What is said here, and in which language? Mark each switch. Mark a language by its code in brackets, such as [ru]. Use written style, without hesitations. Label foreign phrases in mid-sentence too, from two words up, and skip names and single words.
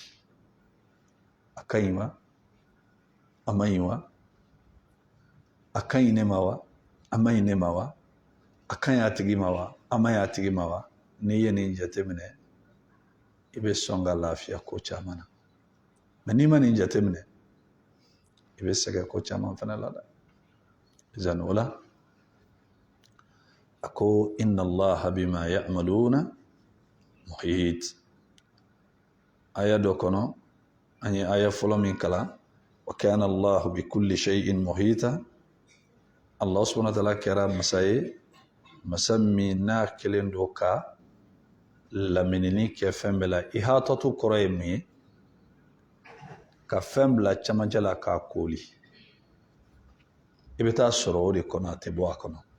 [bm] a ka ɲi wa a ma ɲi wa a ka ɲi ne ma wa a ma ɲi ne ma wa a ka ɲi a tigi ma wa a ma ɲi a tigi ma wa n'i ye nin jateminɛ i bɛ sɔn ka lafiya ko caman na mais n'i ma nin jateminɛ i bɛ sɛgɛn ko caman fana la dɛ izan o la a ko [ar] إن الله بما يعملون محيط [bm] aya dɔ kɔnɔ an ye aya fɔlɔ min kalan [ar] وكان الله بكل شيء محيطا الله سبحانه وتعالى [bm] kɛra masa ye masa min n'a kelen don ka laminini kɛ fɛn bɛɛ la ihatatu kɔrɔ ye mun ye ka fɛn bila camancɛ la k'a kooli i bɛ taa sɔrɔ o de kɔnɔ a tɛ bɔ a kɔnɔ